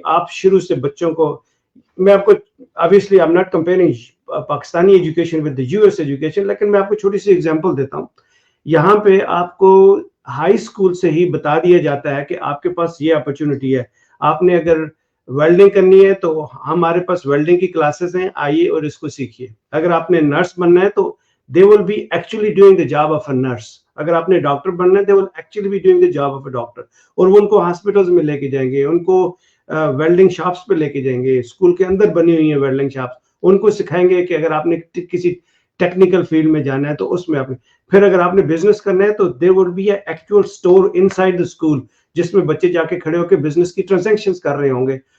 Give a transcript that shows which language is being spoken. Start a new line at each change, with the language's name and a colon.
Urdu: آپ شروع سے بچوں کو، میں آپ کو obviously
English: I'm not comparing
Urdu: Pakistani education with the US education, لیکن میں آپ کو چھوٹی سی ایگزامپل دیتا ہوں. یہاں پہ آپ کو ہائی اسکول سے ہی بتا دیا جاتا ہے کہ آپ کے پاس یہ اپرچونٹی ہے. آپ نے اگر ویلڈنگ کرنی ہے تو ہمارے پاس ویلڈنگ کی کلاسز ہیں، آئیے اور اس کو سیکھیے. اگر آپ نے نرس بننا ہے تو
English: they will be actually doing the job of a nurse.
Urdu: اگر آپ نے ڈاکٹر بننا ہے
English: they will actually be doing the job of a doctor.
Urdu: اور وہ ان کو ہاسپٹلز میں لے کے جائیں گے، ان کو ویلڈنگ شاپس پہ لے کے جائیں گے. اسکول کے اندر بنی ہوئی ہیں ویلڈنگ شاپس، ان کو سکھائیں گے کہ اگر آپ نے کسی ٹیکنیکل فیلڈ میں جانا ہے تو اس میں آپ نے، پھر اگر آپ نے بزنس کرنا ہے تو
English: there would be an actual store inside the school
Urdu: جس میں بچے جا کے کھڑے ہو کے بزنس کی ٹرانزیکشنز کر رہے ہوں گے.